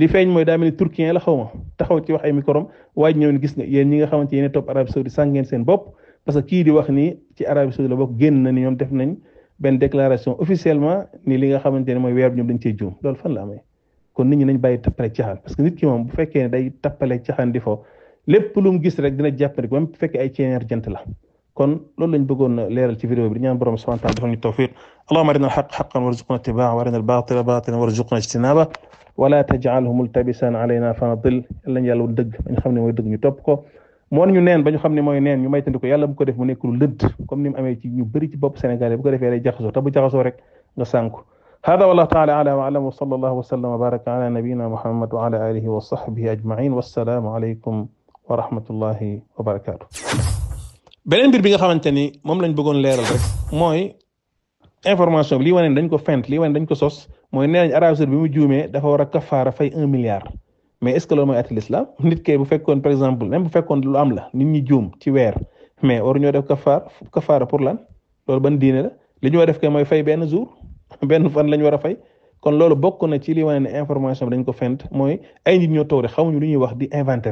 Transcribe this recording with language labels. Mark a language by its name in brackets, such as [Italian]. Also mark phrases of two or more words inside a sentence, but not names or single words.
[Wolof] feeñ mooy daa mel ni turquien la xaw ma taxaw ci wax ay microm waaj ñëw ni gis nga yéen ñi nga xamante yéen topp Arabie Saoudite sànq ngeen seen bopp [French] parce que [Wolof] kii di wax ni ci Arabie Saoudite la bokk génn na ni ñoom def nañ benn [French] déclaration officiellement [Wolof] ni li nga xamante ne mooy weer bi ñoom dañ cey juum loolu fan la amee kon nit ñi nañ bàyyi tappale caxaan [French] parce que [Wolof] nit ki moom bu fekkee ne day tappale caxaan di fo lépp lu mu gis rek dina jàppandi même bu fekkee ay ceeneer jant la kon loolu lañ bëggoon leeral ci vidéo bi di ñaan borom [Arabic] سبحانه وتعالى [Wolof] defal ñu tawfiq [Arabic] اللهم أرنا الحق حقا وارزقنا اتباعه وأرنا الباطل باطلا وارزقنا اجتنابه ولا تجعله ملتبسا علينا [Wolof] fa nadil lañ yàlla woon dëgg ba ñu xam ne mooy dëgg ñu topp ko moo ñu neen ba ñu xam ne mooy neen ñu maytandi ko yàlla bu ko def mu nekk lu lëdd comme ni mu amee ci ñu bëri ci bopp Sénégal bu ko defee day jaxasoo te bu jaxasoo rek nga sànku [Arabic] هذا والله تعالى أعلم وأعلم وصلى الله وسلم وبارك على نبينا محمد وعلى آله وصحبه أجمعين والسلام عليكم ورحمة الله وبركاته [Wolof] beneen mbir bi nga xamante ni moom lañ bëggoon leeral rek mooy information bi lii wane dañ ko fent lii wane dañ ko sos mooy nee nañ Arabie Saoudite bi mu juumee dafa war a kafaara fay 1 milliard [French] mais est ce que [Wolof] loolu mooy atti l'islam nit kay bu fekkoon [French] par exemple même [Wolof] bu fekkoon lu am la nit ñi juum ci weer mais waru ñoo def kafaara pour lan loolu ban diine la li ñu war def kay mooy fay benn jour benn fan lañ war a fay kon loolu bokk na ci li wane ne information bi dañ ko fent mooy ay nit ñoo toog rek xamuñu lu ñuy wax di inventé